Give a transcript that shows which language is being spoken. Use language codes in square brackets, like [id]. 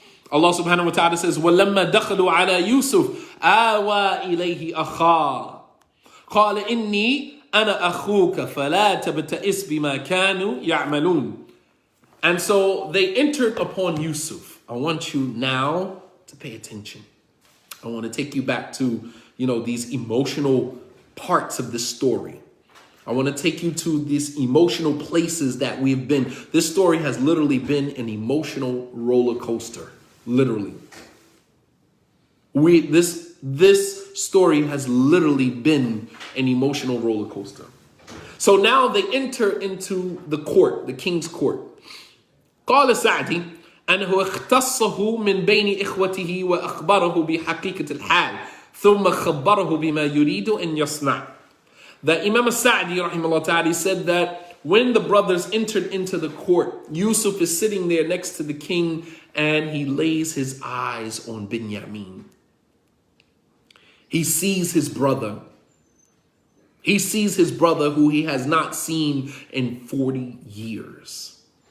[en] Allah subhanahu wa ta'ala says, [ar] وَلَمَّا دَخَلُوا عَلَى يُوسُفَ آوَى إِلَيْهِ أَخَاهُ قَالَ إِنِّي أَنَا أَخُوكَ فَلَا تَبْتَئِسْ بِمَا كَانُوا يَعْمَلُونَ. [en] And so they entered upon Yusuf. I want you now to pay attention. I want to take you back to, these emotional parts of this story. I want to take you to these emotional places that we've been. This story has literally been an emotional roller coaster. Literally. This story has literally been an emotional roller coaster. So now they enter into the court, the king's court. [ar] قال سعدي أنه اختصه من بين إخوته وأخبره بحقيقة الحال ثم خبره بما يريد أن يصنع. [en] The Imam Sa'di rahimahullah ta'ala said that when the brothers entered into the court, Yusuf is sitting there next to the king and he lays his eyes on Binyamin. He sees his brother. He sees his brother who he has not seen in 40 years.